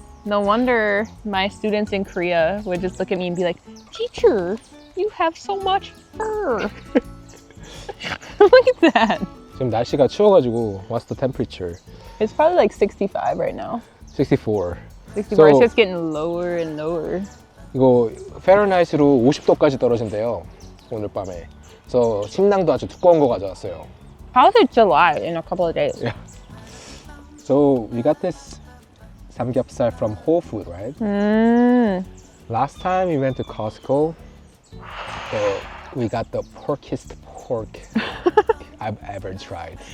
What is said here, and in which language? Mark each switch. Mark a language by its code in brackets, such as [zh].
[en] No wonder my students in Korea would just look at me and be like, "Teacher, you have so much fur." Look at that. [ko] 지금 날씨가 추워가지고 [en] what's the temperature? It's probably like 65 right now. 64. 64. It's So- just getting lower and lower. [ko] 이거 페런하이트로 50도까지 떨어진대요. 오늘 밤에. 그래서 침낭도 아주 두꺼운 거 가져왔어요. [en] How's it July in a couple of days? Yeah. So we got this samgyeopsal from Whole Food, right? Last time we went to Costco, we got the porkiest pork I've ever tried.